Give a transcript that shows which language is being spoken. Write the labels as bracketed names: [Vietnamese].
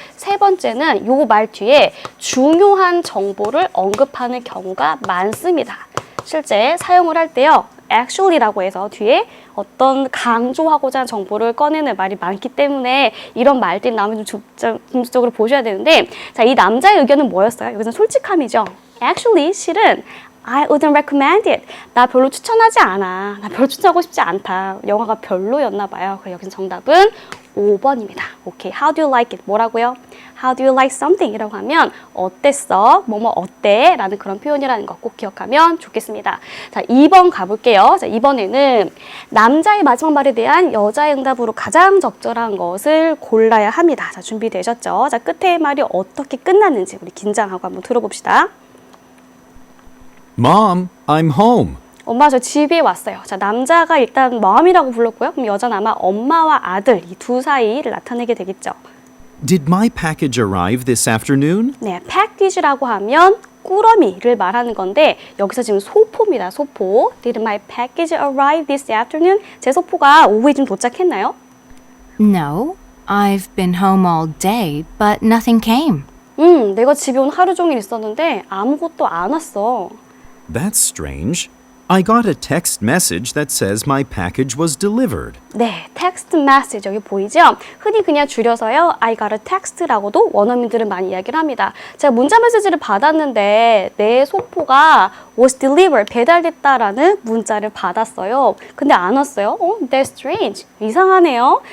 [Korean] 세 번째는 요 말 뒤에 중요한 정보를 언급하는 경우가 많습니다. 실제 사용을 할 때요. actually라고 해서 뒤에 어떤 강조하고자 하는 정보를 꺼내는 말이 많기 때문에 이런 말들이 나오면 좀 중점적으로 보셔야 되는데 자, 이 남자의 의견은 뭐였어요? 여기서는 솔직함이죠. [English] Actually, [Korean] 실은 [English] I wouldn't recommend it. [Korean] 나 별로 추천하지 않아. 나 별로 추천하고 싶지 않다. 영화가 별로였나 봐요. 그래서 여기서 정답은 5번입니다. [English] 오케이. How do you like it? [Korean] 뭐라고요? [English] How do you like something? [Korean] 이라고 하면 어땠어? 뭐뭐 어때? 라는 그런 표현이라는 거 꼭 기억하면 좋겠습니다. 자, 2번 가볼게요. 자, 이번에는 남자의 마지막 말에 대한 여자의 응답으로 가장 적절한 것을 골라야 합니다. 자, 준비되셨죠? 자, 끝에 말이 어떻게 끝났는지 우리 긴장하고 한번 들어봅시다. [English] Mom, I'm home. [Korean] 엄마 저 집에 왔어요. 자, 남자가 일단 mom이라고 불렀고요. 그럼 여자는 아마 엄마와 아들 이 두 사이를 나타내게 되겠죠. [English] Did my package arrive this afternoon? [Korean] 네, package라고 하면 꾸러미를 말하는 건데 여기서 지금 소포입니다. 소포. [English] Did my package arrive this afternoon? [Korean] 제 소포가 오후에 좀 도착했나요? [English] No, I've been home all day, but nothing came. [Korean] 내가 집에 온 하루 종일 있었는데 아무것도 안 왔어. [English] That's strange. I got a text message that says my package was delivered. [Korean] 네, text message 여기 보이죠? 흔히 그냥 줄여서요. [English] I got a text [Korean] 라고도 원어민들은 많이 이야기를 합니다. 제가 문자 메시지를 받았는데 내 소포가 was delivered, 배달됐다라는 문자를 받았어요. 근데 안 왔어요. [English] That's strange. [Korean] 이상하네요.